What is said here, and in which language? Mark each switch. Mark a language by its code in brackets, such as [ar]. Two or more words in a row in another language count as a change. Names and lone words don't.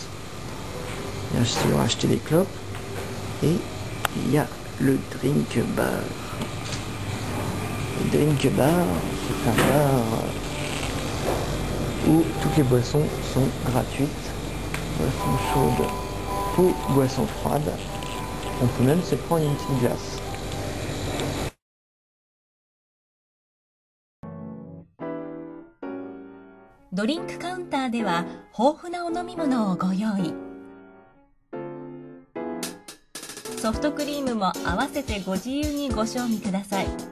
[fr] Bien sûr, acheter des clopes et il y a le [en] drink bar. [fr] Le [en] drink bar, [fr] c'est un bar où toutes les boissons sont gratuites. Boissons chaudes ou boissons froides. On peut même se prendre une petite glace. [ja] ドリンクカウンターでは豊富なお飲み物をご用意。ソフトクリームも合わせてご自由にご賞味ください。